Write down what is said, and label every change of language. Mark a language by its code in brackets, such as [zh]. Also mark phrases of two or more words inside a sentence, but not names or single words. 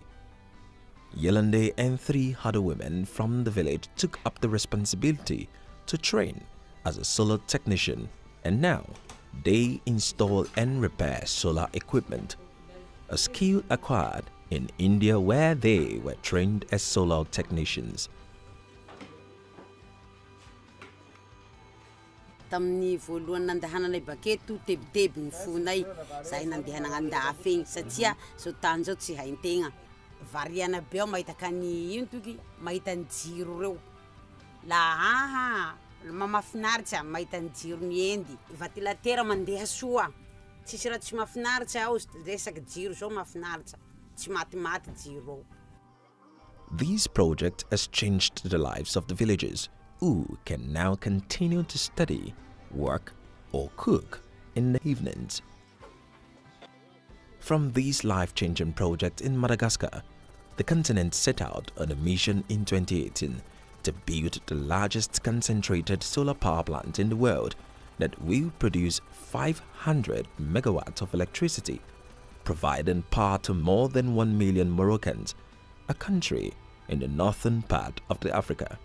[en] Yolande and 3 other women from the village took up the responsibility to train as a solar technician, and now they install and repair solar equipment, a skill acquired in India where they were trained as solar technicians. [mg] Tamin'ny voalohany nandehananay baketo tebiteby ny fonay zay nandehanagna andafy igny satria so tany zao tsy haintegna variana be mahita kany ino toky mahita ny jiro reo la mahafinaritra mahita ny jiro miendy ventilatera mandeha soa tsisy raha tsy mahafinaritra ao resaky jiro zao mahafinaritra tsy maty jiro. [en] This project has changed the lives of the villagers who can now continue to study, work, or cook in the evenings. From this life-changing project in Madagascar, the continent set out on a mission in 2018 to build the largest concentrated solar power plant in the world that will produce 500 megawatts of electricity, providing power to more than 1 million Moroccans, a country in the northern part of Africa.